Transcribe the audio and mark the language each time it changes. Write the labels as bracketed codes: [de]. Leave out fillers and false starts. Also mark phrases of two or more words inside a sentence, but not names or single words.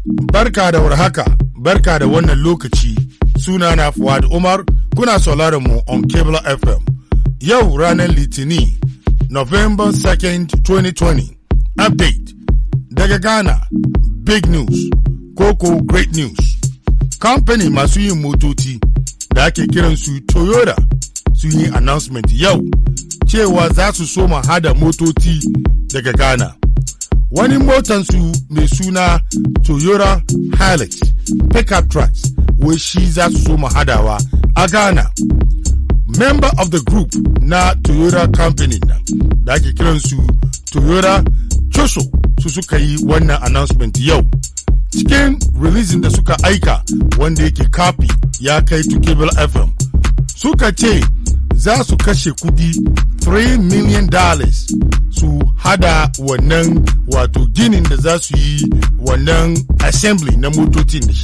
[ha] Barka da warhaka, barka da wannan lokaci. Sunana Fuad Umar, kuna sauraron mu on Cable FM. Yau ranar Litini, November 2nd, 2020. Update daga Ghana, [en] big news, [ha] koko [en] great news. [ha] Company masu yin motoci da ake kiransu Toyota sun yi announcement yau cewa za su soma hada motoci daga Ghana. Wani motansu mai suna Toyota Hilux [en] pickup trucks [ha] wai shi za su soma hadawa a Ghana. [en] Member of the group [ha] na Toyota company na da ake kiransu Toyota Choso su suka yi wannan announcement yau. Cikin releasing da suka aika wanda yake copy ya kai to Cable FM suka ce za su kashe kudi $3 million su hada wannan wato ginin da za su yi wannan assembly na motocin da shi.